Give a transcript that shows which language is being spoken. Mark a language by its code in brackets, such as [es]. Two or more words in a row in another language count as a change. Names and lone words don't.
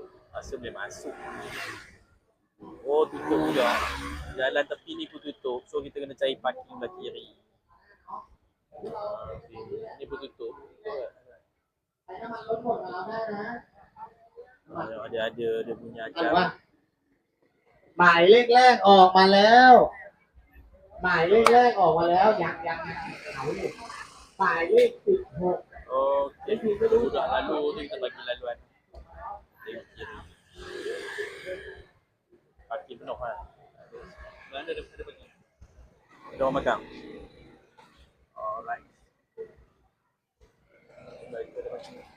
[ms] Rasa boleh masuk. Oh tutup juga. Jalan tepi ni pun tutup. So kita kena cari parking sebelah kiri. Ni pun tutup. Ada dia punya acara. [th] หมายเลขแรกออกมาแล้วหมายเลขแรกออกมาแล้วยังเขาอยู่หมายเลข16 [ms] Okey, sudah lalu tu kita bagi laluan. Tengok kiri. Parking penuh kan. Mana ada bagi? Ada orang makan. Alright. Baik, ada bagi.